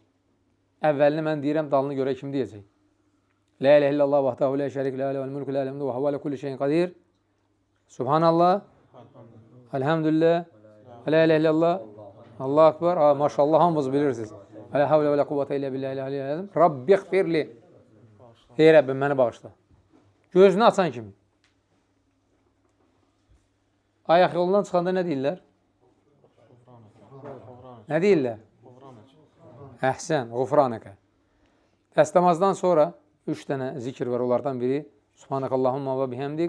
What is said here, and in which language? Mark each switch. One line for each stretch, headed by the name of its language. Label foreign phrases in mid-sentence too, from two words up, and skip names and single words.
Azerbaijani: Əvvəlini mən deyirəm, dalını görə kim deyəcək?
Arabic: لا إله إلا الله وحده لا شريك له الملك وله الحمد وهو على كل شيء قدير. سبحان الله. الحمد لله. لا إله إلا الله. الله أكبر.
Azerbaijani: Maşallah hamımız bilirsiniz.
Arabic: لا حول ولا قوة إلا بالله. رب اغفر لي.
Azerbaijani: Ey Rəbbim, məni bağışla. Gözünü açan kimi. Ayaq yolundan çıxanda nə deyirlər? Nə deyirlər? Əhsən,ğufranəkə. Dəstəmazdan sonra 3 dənə zikr var, onlardan biri
Arabic: سبحانك اللهم وبحمدك.